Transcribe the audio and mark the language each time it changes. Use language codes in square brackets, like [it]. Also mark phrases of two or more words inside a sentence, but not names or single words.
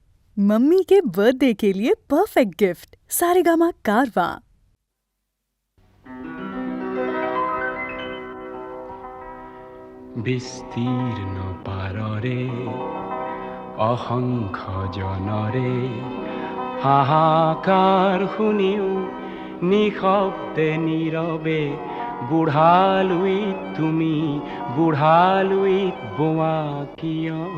[hi] मम्मी के बर्थडे के लिए [en] perfect gift [hi] सारेगामा कारवा। [as] বিস্তীর্ণ পাররে অসংখ্য জনরে হাহাকাৰ শুনিও নিশব্দে নীৰৱে বুঢ়ালুইত তুমি বুঢ়ালুইত বোৱা কিয়